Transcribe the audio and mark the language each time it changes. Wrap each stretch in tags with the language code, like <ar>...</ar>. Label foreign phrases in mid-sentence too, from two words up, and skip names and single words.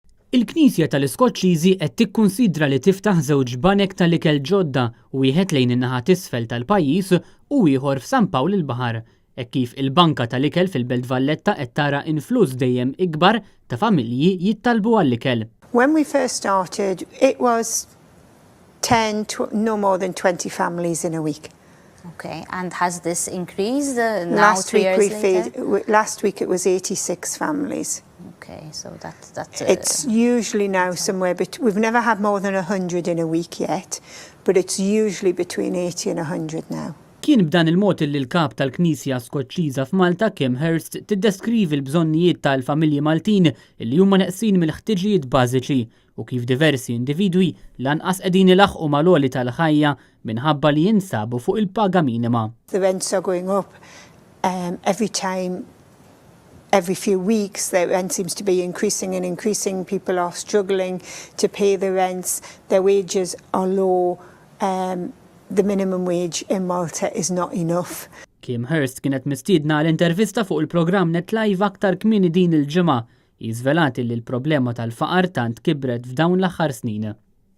<mt>Il-Knisja tal-Iskoċċiżi qed tikkunsidra li tiftaħ żewġ banek tal-ikel ġodda, wieħed lejn in-naħa t'isfel tal-pajjiż u ieħor f'San Pawl il-Baħar. Hekk kif il-banka tal-ikel fil-Belt Valletta qed tara influss dejjem ikbar ta' familji jittalbu għall-ikel.</mt> <en>When we first started, it was 10 to no more than 20 families in a week. Okay, and has this increased now 3 years later? Last week it was 86 families. Okay, so that's It's usually now somewhere, we've never had more than 100 in a week yet, but it's usually between 80 and 100 now.</en> <mt>Kien b'dan il-mod li l-kap tal-Knisja Skoċċiża f'Malta Kim Hurst tiddeskrivi l-bżonnijiet tal-familji Maltin li huma neqsin mill-ħtiġijiet bażiċi u kif diversi individwi lanqas qegħdin ilaħqu mal-għoli tal-ħajja minħabba li jinsabu fuq il-paga minima.</mt> <en>The rents are going up every few weeks. The rent seems to be increasing and increasing. People are struggling to pay the rents. Their wages are low. The minimum wage in Malta is not enough.</en> <mt>Kim Hurst kienet mistiedna l-intervista fuq il-programm NetLive aktar kmieni din il-ġimgħa, jiżvelati li l-problema tal-faqar tant kibret f'dawn l-aħħar snin.</mt>